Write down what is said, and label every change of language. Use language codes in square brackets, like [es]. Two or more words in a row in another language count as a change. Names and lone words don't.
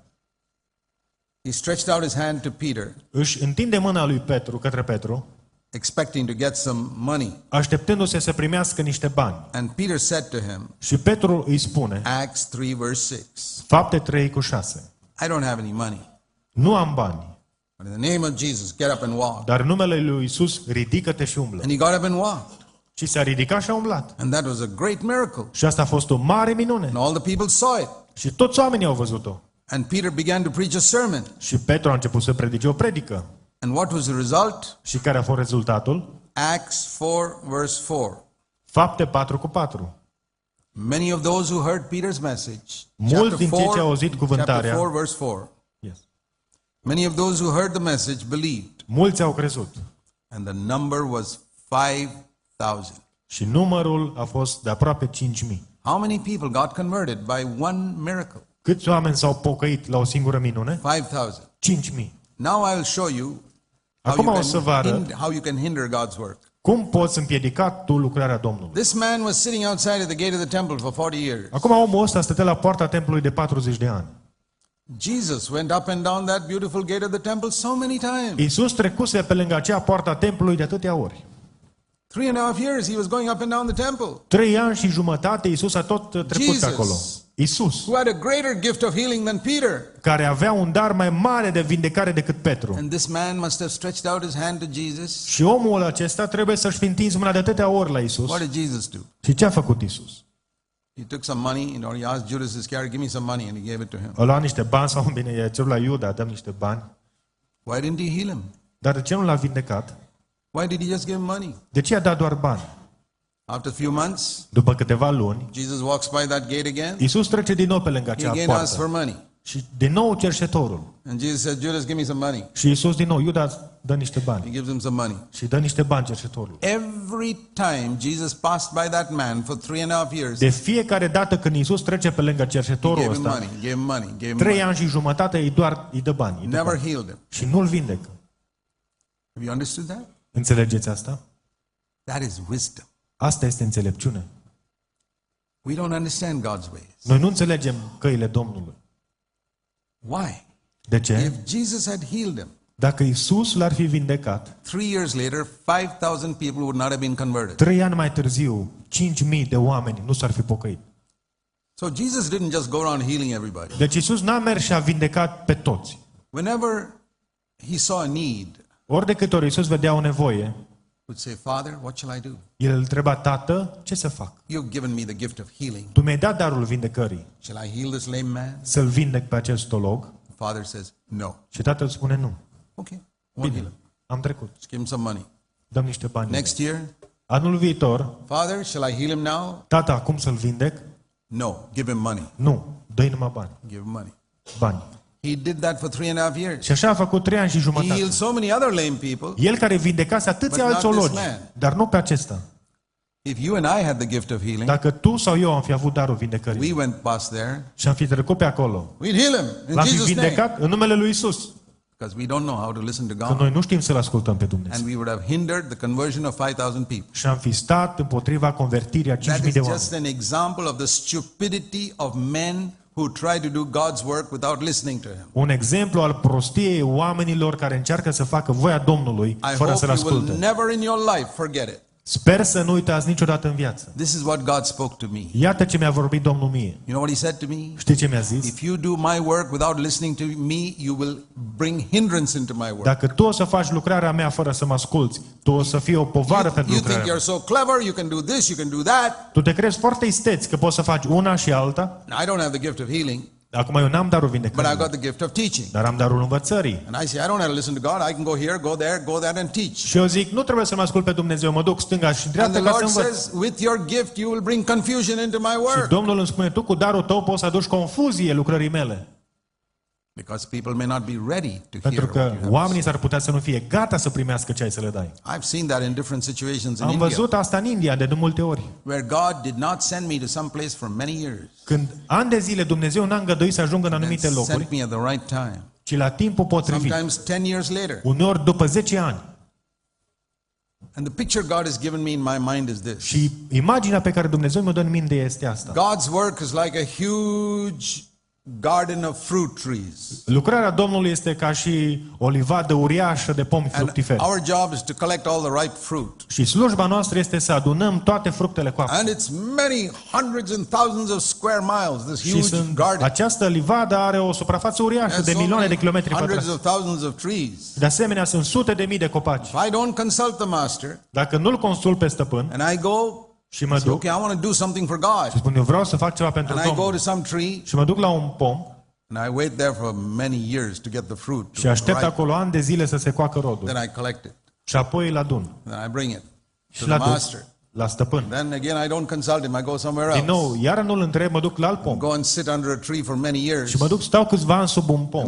[en] He stretched out his hand to Peter, [ro] Își întinde mâna lui Petru către Petru, [en] expecting to get some money. [ro] așteptându-se să primească niște bani. [en] And Peter said to him, [ro] Și Petru îi spune, [en] Acts 3 verse 6, [ro] Fapte 3:6, [en] I don't have any money, [ro] nu am bani, [en] but in the name of Jesus, get up and walk. [ro] dar în numele lui Iisus ridică-te și umblă. [en] And he got up and walked. [ro] Și s-a ridicat și a umblat. [en] And that was a great miracle. [ro] Și asta a fost o mare minune. [en] And all the people saw it. [ro] Și toți oamenii au văzut-o. [en] And Peter began to preach a sermon. [ro] Și Petru a început să predice o predică. [en] And what was the result? [ro] Și care a fost rezultatul? [en] Acts 4, verse 4. [ro] Fapte 4:4. [en] Many of those who heard Peter's message, [ro] Mulți din cei ce au auzit [en] chapter [ro] cuvântarea, [en] 4, verse 4. yes. Many of those who heard the message believed, [ro] Mulți au crezut. [en] and the number was 5,000. [ro] Și numărul a fost de aproape 5.000. [en] How many people got converted by one miracle? [ro] Câți oameni s-au pocăit la o singură minune? [en] 5,000. [ro] 5.000. [en] Now I'll show you [ro] Acum o să vă arăt [en] how you can hinder God's work. [ro] cum poți împiedica tu lucrarea Domnului. [en] This man was sitting outside at the gate of the temple for 40 years. [ro] Acum omul ăsta stătea la poarta templului de 40 de ani. [en] Jesus went up and down that beautiful gate of the temple so many times. [ro] Iisus trecuse pe lângă acea poarta templului de atâtea ori. [en] 3.5 years he was going up and down the temple. [ro] 3 ani și jumătate Iisus a tot trecut [en] Jesus. [ro] pe acolo. Iisus, [en] Who had a greater gift of healing than Peter. [ro] care avea un dar mai mare de vindecare decât Petru. [en] And this man must have stretched out his hand to Jesus. [ro] Și omul acesta trebuie să-și fi întins mâna de atâtea ori la Iisus. [en] What did Jesus do? [ro] Și ce a făcut Iisus? [en] He took some money, he asked Judas Iscariot, give me some money, and he gave it to him. [ro] A luat niște bani sau bine, i-a cerut la Iuda, dăm niște bani. [en] Why didn't he heal him? [ro] Dar de ce nu l-a vindecat? [en] Why did he just give him money? [ro] De ce i-a dat doar bani? [en] After a few months, [ro] După câteva luni, [en] Jesus walks by that gate again. [ro] Iisus trece din nou pe lângă [en] He [ro] acea [en] again asks for [ro] poartă. [en] money. [ro] Și din nou cerșetorul. [en] And Jesus said, Judas, give me some money. [ro] Și Iisus din nou, Iuda dă niște [en] He [ro] bani. [en] gives him some money. [ro] Și dă niște bani cerșetorul. [en] Every time Jesus passed by that man for 3.5 years, [ro] De fiecare dată când Iisus trece pe lângă [en] he [ro] cerșetorul [en] gave him [ro] ăsta, [en] money, gave him money, gave him [ro] 3 [en] money. [ro] ani și jumătate îi dă bani. Îi dă [en] Never [ro] bani. [en] healed him. [ro] Și nu-l vindecă. [en] Have you understood that? [ro] Înțelegeți asta? [en] That is wisdom. [ro] Asta este înțelepciune. [en] We don't understand God's ways. [ro] Noi nu înțelegem căile Domnului. [en] Why? [ro] De ce? [en] If Jesus had healed him, [ro] Dacă Iisus l-ar fi vindecat, [en] 3 years later, 5,000 people would not have been converted. [ro] 3 ani mai târziu, 5.000 de oameni nu s-ar fi pocăit. [en] So Jesus didn't just go around healing everybody. [ro] Deci Iisus n-a mers și a vindecat pe toți. [en] Whenever he saw a need, [ro] Ori de câte ori Iisus vedea o nevoie, [en] would say, Father, what shall I do? [ro] el îl întreba, Tată, ce să fac? [en] You've given me the gift of healing. [ro] Tu mi-ai dat darul vindecării. [en] Shall I heal this lame man? [ro] Să-l vindec pe acest stolog? [en] The Father says, no. [ro] Și tatăl spune nu. [en] Okay, won't heal [ro] Bine, [en] him. [ro] am trecut. [en] Just give him some money. [ro] Dăm niște bani. [en] Next year, [ro] Anul viitor, [en] Father, shall I heal him now? [ro] tata, acum să-l vindec? [en] No, give him money. [ro] Nu, dă-i numai bani. [en] Give him money. [ro] Bani. [en] He did that for 3.5 years. [ro] Și așa a făcut 3 ani și [en] He [ro] jumătate. [en] healed so many other lame people. [ro] El care vindecase atâția [en] But [ro] alți [en] not this [ro] ologi, [en] man. [ro] dar nu pe acesta. [en] If you and I had the gift of healing, [ro] Dacă tu sau eu am fi avut darul vindecării [en] we went past there, [ro] și am fi trecut pe acolo, [en] we'd heal him in [ro] l-am fi [en] Jesus' name. [ro] vindecat în numele lui Isus. [en] Because we don't know how to listen to [ro] Că [en] God. [ro] noi nu știm să-L ascultăm pe Dumnezeu. [en] And we would have hindered the conversion of 5,000 people. [ro] Și am fi stat împotriva convertirii a [en] That [ro] 5.000 [en] is [ro] de oameni. [en] just an example of the stupidity of men who try to do God's work without listening to Him. [ro] Un exemplu al prostiei oamenilor care încearcă să facă voia Domnului [en] I [ro] fără [en] hope [ro] să-L [en] you will [ro] asculte. [en] never in your life forget it. [ro] Sper să nu uitați niciodată în viață. [en] This is what God spoke to me. [ro] Iată ce mi-a vorbit Domnul mie. [en] You know what He said to me? [ro] Știi ce mi-a zis? [en] If you do my work without listening to me, you will bring hindrance into my work. [ro] Dacă tu o să faci lucrarea mea fără să mă asculți, tu o să fii o povară pentru [en] You think [ro] lucrarea [en] you're [ro] mea. [en] so clever, you can do this, you can do that. [ro] Tu te crezi foarte isteț că poți să faci una și alta. [en] I don't have the gift of healing, [ro] Acum eu n-am darul [en] but I've [ro] vindecării, [en] got the gift of teaching. [ro] dar am darul învățării. [en] And I say, I don't have to listen to God. I can go here, go there, go there and teach. [ro] Și eu zic, nu trebuie să mă ascult pe Dumnezeu, mă duc stânga și [en] And [ro] dreapta [en] the [ro] ca să [en] Lord [ro] învăț. [en] says, with your gift, you will bring confusion into my [ro] Și [en] work. [ro] Domnul îmi spune, tu cu darul tău poți să aduci confuzie lucrării mele. [en] Because people may not be ready to [ro] Pentru [en] hear [ro] că [en] what you have. [ro] oamenii s-ar putea să nu fie gata să primească ce ai să le dai. [en] I've seen that in different situations in [ro] Am [en] India, [ro] văzut asta în India de multe ori. [en] where God did not send me to some place for many years. [ro] Când ani de zile Dumnezeu n-a îngăduit să ajung în anumite [en] And [ro] locuri, [en] sent me at the right time. [ro] ci la timpul potrivit. [en] Sometimes 10 years later. [ro] Uneori după 10 ani. [en] And the picture God has given me in my mind is this. [ro] Și imaginea pe care Dumnezeu mi-o dă în minte este asta. [en] God's work is like a huge garden of fruit trees. [ro] Lucrarea Domnului este ca și o livadă uriașă de pomi [en] And [ro] fructiferi. [en] our job is to collect all the ripe fruit. [ro] Și slujba noastră este să adunăm toate fructele coapte. [en] And it's many hundreds and thousands of square miles, this [ro] Și [en] huge garden. [ro] această livadă are o suprafață uriașă [en] And [ro] de [en] so [ro] milioane [en] many [ro] de kilometri [en] hundreds [ro] pătrați. [en] of thousands of trees. [ro] De asemenea, sunt sute de mii de copaci. [en] If I don't consult the master [ro] Dacă nu-l consult pe stăpân [en] and I go, [ro] și mă duc [en] okay, I want to do something for God. [ro] și spun, eu vreau să fac ceva pentru [en] And I go [ro] Domnul [en] to some tree [ro] și mă duc la un pom [en] And I wait there for many years to get the fruit. [ro] Și aștept acolo ani de zile să se coacă rodul. [en] Then I collect it. [ro] Și apoi îl adun. [en] Then I bring it to [ro] Și [en] the [ro] l-aduc [en] master. [ro] la stăpân. [en] Then again, I don't consult him. I go somewhere [ro] Din [en] else. [ro] nou, iară nu-l întreb, mă duc la alt pom. [en] Go and sit under a tree for many years [ro] Și mă duc, stau câțiva ani sub un pom.